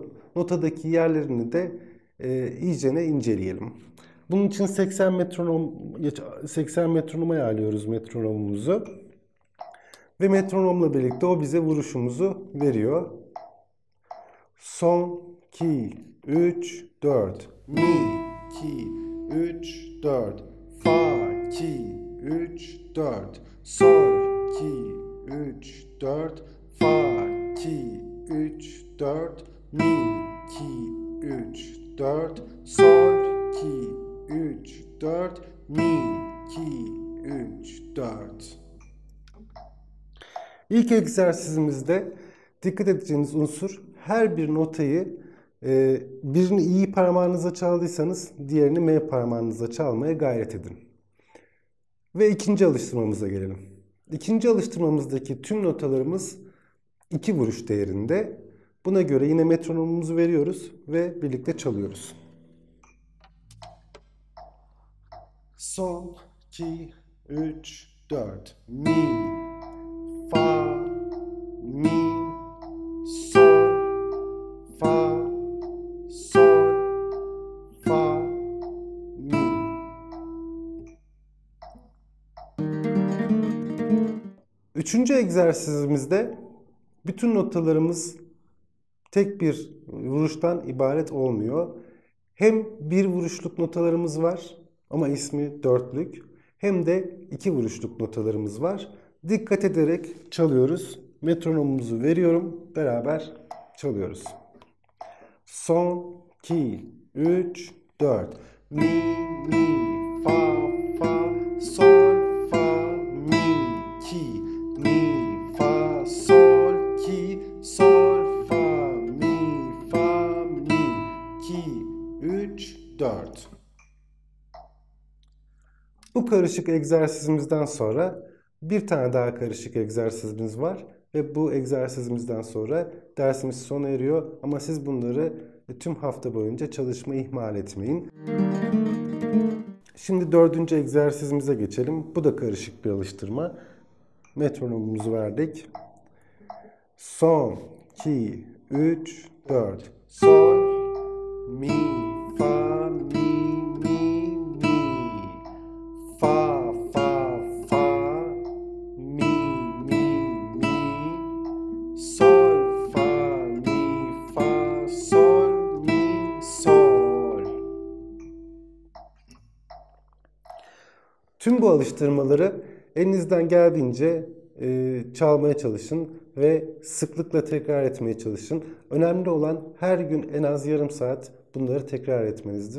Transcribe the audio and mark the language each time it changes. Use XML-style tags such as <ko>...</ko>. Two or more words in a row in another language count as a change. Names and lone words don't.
<tr>Notadaki yerlerini de iyicene inceleyelim. Bunun için 80 metronoma ayarlıyoruz metronomumuzu. Ve metronomla birlikte o bize vuruşumuzu veriyor. Son, 2, 3, 4. Mi, 2, 3, 4. Fa, 2, 3, 4. Sol, 2, 3, 4, fa, 2, 3, 4, mi, 2, 3, 4, sol, 2, 3, 4, mi, 2, 3, 4. İlk egzersizimizde dikkat edeceğiniz unsur her bir notayı birini iyi parmağınıza çaldıysanız diğerini M parmağınıza çalmaya gayret edin. Ve ikinci alıştırmamıza gelelim. İkinci alıştırmamızdaki tüm notalarımız 2 vuruş değerinde. Buna göre yine metronomumuzu veriyoruz ve birlikte çalıyoruz. Sol, 2, 3, 4, mi, fa, mi, sol, fa, sol, fa, mi. Üçüncü egzersizimizde bütün notalarımız tek bir vuruştan ibaret olmuyor. Hem bir vuruşluk notalarımız var ama ismi dörtlük. Hem de 2 vuruşluk notalarımız var. Dikkat ederek çalıyoruz. Metronomumuzu veriyorum. Beraber çalıyoruz. Son, 2, 3, 4. Mi, mi, fa, fa, sol, fa, mi, 2. Mi, fa, sol, 2, sol, fa, mi, fa, mi, 2, 3, 4. Bu karışık egzersizimizden sonra bir tane daha karışık egzersizimiz var ve bu egzersizimizden sonra dersimiz sona eriyor ama siz bunları tüm hafta boyunca çalışmayı ihmal etmeyin. Şimdi 4. egzersizimize geçelim. Bu da karışık bir alıştırma. Metronomumuzu verdik. Son, 2, 3, 4. Sol, mi, fa, mi, mi, mi. Fa, fa, fa, mi, mi, mi. Sol, fa, mi, fa, sol, mi, sol. Tüm bu alıştırmaları elinizden geldiğince çalmaya çalışın ve sıklıkla tekrar etmeye çalışın. Önemli olan her gün en az yarım saat bunları tekrar etmenizdir.</tr>